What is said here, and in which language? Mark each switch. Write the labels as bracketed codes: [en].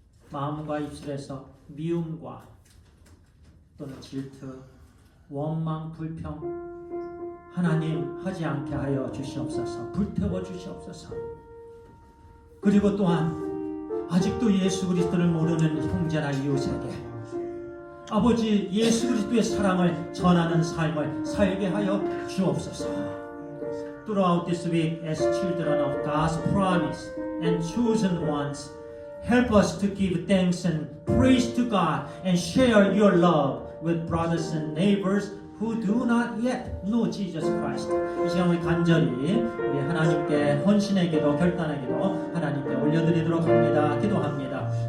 [ko] 마음과 입술에서 미움과 또는 질투, 원망, 불평 하나님 하지 않게 하여 주시옵소서. 불태워 주시옵소서. 그리고 또한 아직도 예수 그리스도를 모르는 형제나 이웃에게 아버지 예수 그리스도의 사랑을 전하는 삶을 살게 하여 주옵소서. [en] Throughout this week, as children of God's promise and chosen ones, help us to give thanks and praise to God and share your love with brothers and neighbors who do not yet know Jesus Christ. [ko] 이 시간 우리 간절히 우리 하나님께 헌신의 기도, 결단의 기도 하나님께 올려드리도록 합니다. 기도합니다.